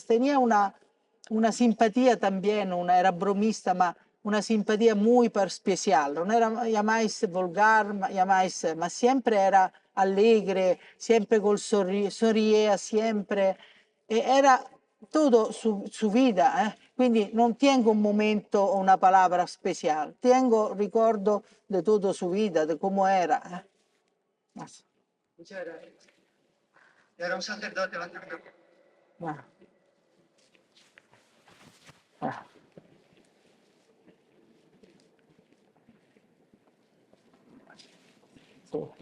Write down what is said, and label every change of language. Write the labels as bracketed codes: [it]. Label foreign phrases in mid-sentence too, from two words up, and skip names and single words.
[es] Tenía una simpatía también, era bromista, ma una simpatía muy especial. No era jamais vulgar, ma siempre era alegre, siempre sorría, siempre. Era todo su vida, [it] quindi non tengo un momento o una palabra speciale, tengo ricordo di tutta sua vita, di come era. [es] Muchas gracias. Y ahora un sacerdote va a hacer una... Ah. Ah. [it] Sì.